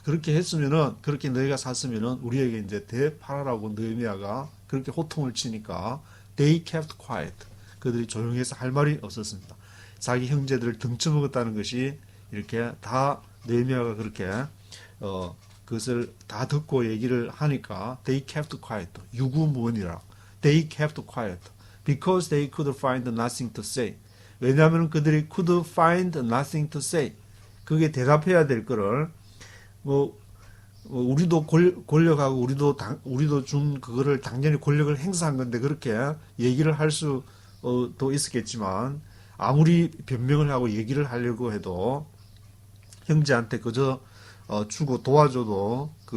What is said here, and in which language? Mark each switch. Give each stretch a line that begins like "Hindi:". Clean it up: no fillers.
Korean: 그렇게 했으면은, 그렇게 너희가 샀으면은 우리에게 이제 되팔아라고 느헤미야가 그렇게 호통을 치니까
English: they kept quiet.
Korean: 그들이 조용해서 할 말이 없었습니다. 자기 형제들을 등쳐먹었다는 것이 이렇게 다 느헤미야가 그렇게 그것을 다 듣고 얘기를 하니까
English: they kept quiet. 유구무원이라. they kept quiet. because they could find nothing to say.
Korean: 왜냐하면 그들이
English: could find nothing to say.
Korean: 그게 대답해야 될 거를 우리도 권력하고 우리도 준 그거를 당연히 권력을 행사한 건데 그렇게 얘기를 할 수도 있었겠지만, 아무리 변명을 하고 얘기를 하려고 해도 형제한테 그저 주고 도와줘도